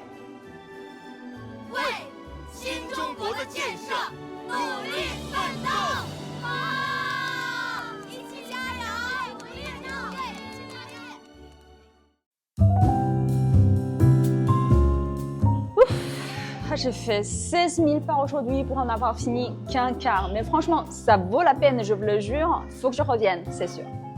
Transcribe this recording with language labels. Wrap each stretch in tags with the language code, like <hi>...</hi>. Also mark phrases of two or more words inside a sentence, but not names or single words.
<zh>为新中国的建设努力奋斗。一起加油！一起加油！一起加油！</zh> <fr>J'ai fait 16 000 pas aujourd'hui pour en avoir fini qu'un quart. Mais franchement, ça vaut la peine, je vous le jure. Faut que je revienne, c'est sûr.</fr>